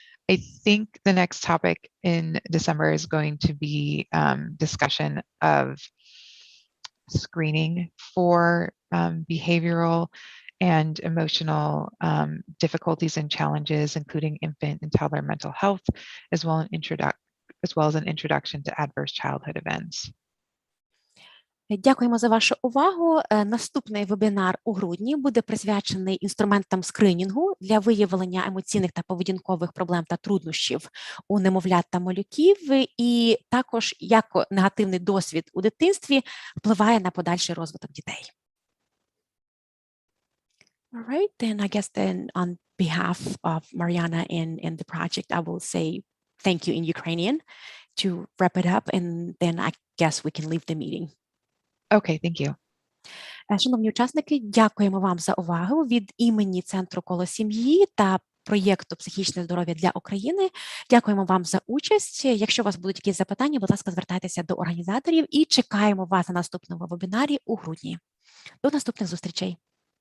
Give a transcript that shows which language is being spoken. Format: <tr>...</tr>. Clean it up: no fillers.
<en>I think the next topic in December is going to be discussion of screening for behavioral and emotional difficulties and challenges, including infant and toddler mental health, as well as an introduction to adverse childhood events.</en> <uk>Дякуємо за вашу увагу. Наступний вебінар у грудні буде присвячений інструментам скринінгу для виявлення емоційних та поведінкових проблем та труднощів у немовлят та малюків, і також як негативний досвід у дитинстві впливає на подальший розвиток дітей.</uk> <en>All right, then I guess then on behalf of Mariana and the project, I will say thank you in Ukrainian to wrap it up, and then I guess we can leave the meeting. Okay, thank you.</en> <uk>Шановні учасники, дякуємо вам за увагу від імені Центру «Коло сім'ї» та проєкту «Психічне здоров'я для України». Дякуємо вам за участь. Якщо у вас будуть якісь запитання, будь ласка, звертайтеся до організаторів і чекаємо вас на наступному вебінарі у грудні. До наступних зустрічей.</uk>